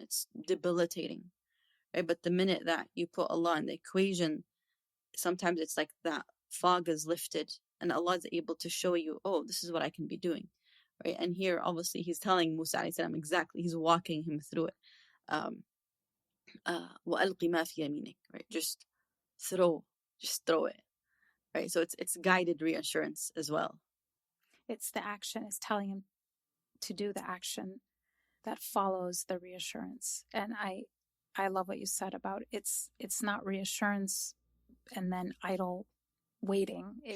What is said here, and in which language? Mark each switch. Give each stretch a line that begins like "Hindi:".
English: It's debilitating, right? But the minute that you put Allah in the equation, sometimes it's like that fog is lifted and Allah is able to show you, oh, this is what I can be doing, right? And here, obviously, he's telling Musa alayhi salam exactly, he's walking him through it.
Arabic: وَأَلْقِ مَا فِي يَمِينِكَ, right?
English: Just throw it, right? So it's guided reassurance as well. It's the action, it's telling him to do the action that follows the reassurance. And I love what you said about it's not reassurance and then idle waiting.